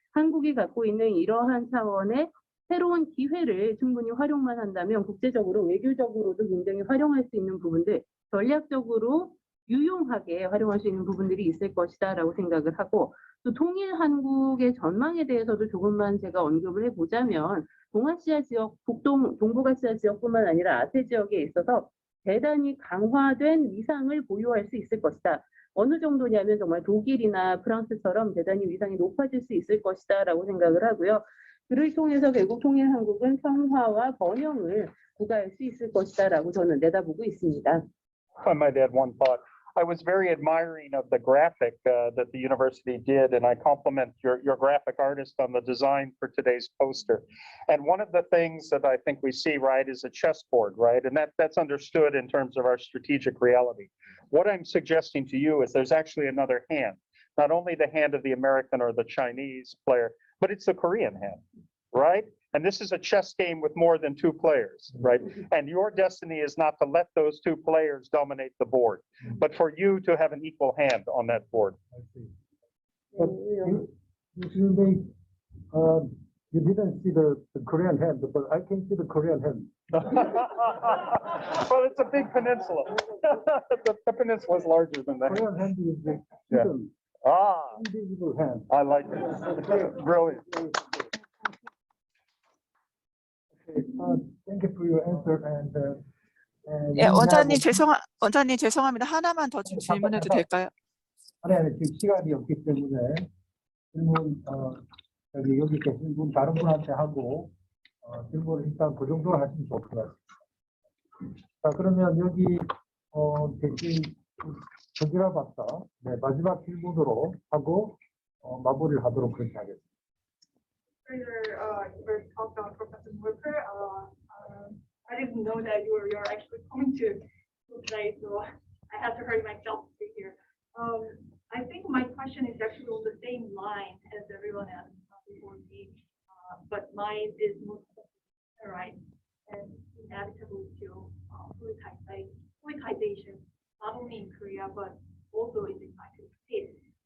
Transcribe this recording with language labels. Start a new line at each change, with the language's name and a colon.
Korean: 한국이 갖고 있는 이러한 차원의 새로운 기회를 충분히 활용만 한다면 국제적으로 외교적으로도 굉장히 활용할 수 있는 부분들, 전략적으로 유용하게 활용할 수 있는 부분들이 있을 것이다라고 생각을 하고, 또 통일 한국의 전망에 대해서도 조금만 제가 언급을 해보자면 동아시아 지역, 동북아시아 지역뿐만 아니라 아세 지역에 있어서 대단히 강화된 위상을 보유할 수 있을 것이다. 어느 정도냐면 정말 독일이나 프랑스처럼 대단히 위상이 높아질 수 있을 것이다라고 생각을 하고요. 그를 통해서 결국 통일 한국은 평화와 번영을 구가할 수 있을 것이다라고 저는 내다보고 있습니다.
English: If I might add one thought, I was very admiring of the graphic that the university did, and I compliment your graphic artist on the design for today's poster. And one of the things that I think we see, right, is a chessboard, right? And that's understood in terms of our strategic reality. What I'm suggesting to you is there's actually another hand, not only the hand of the American or the Chinese player, but it's the Korean hand, right? And this is a chess game with more than two players, right? And your destiny is not to let those two players dominate the board, but for you to have an equal hand on that board. I see. But you didn't see the Korean hand, but I can see the Korean hand. Well, it's a big peninsula. The peninsula is larger than that. Korean hand is the Yeah. hidden, invisible hand. I like it. Brilliant. Okay, thank you for your answer and
Korean: 예,
English: we
Korean: 원장님
English: have-
Korean: 원장님 죄송합니다. 하나만 더 좀 질문해도 될까요? 아니, 지금 시간이 없기 때문에 질문 여기 계신 분 다른 분한테 하고 질문을 일단 그 정도로 하시면 좋을 것 같습니다. 자, 그러면 여기 계신 전지라 박사 마지막 질문으로 하고 마무리를 하도록 그렇게 하겠습니다.
English: Further talk about Professor Walker. I didn't know that you're actually coming to today, so I had to hurry myself to be here. I think my question is actually on the same line as everyone else before me, but mine is most right and inevitable to politicization, not only in Korea but also in the United States.